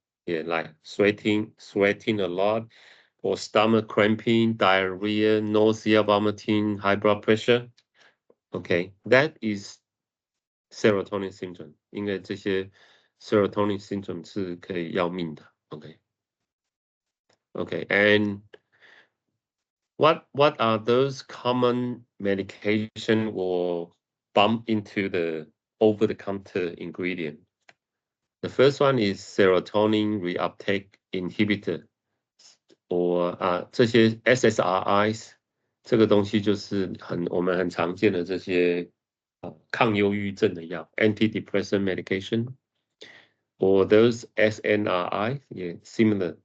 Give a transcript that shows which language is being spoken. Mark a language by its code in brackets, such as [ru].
[en] Yeah, like sweating a lot, or stomach cramping, diarrhea, nausea, vomiting, high blood pressure. Okay, that is serotonin syndrome. [zh] 因为这些 serotonin syndrome 是可以要命的。 [en] Okay, and what are those common medication or bump into the over-the-counter ingredient? The first one is serotonin reuptake inhibitor, or 这些 SSRIs， [zh] 这个东西就是我们很常见的这些抗忧郁症的药 [en] ，antidepressant medication, or those SNRI, yeah, similar.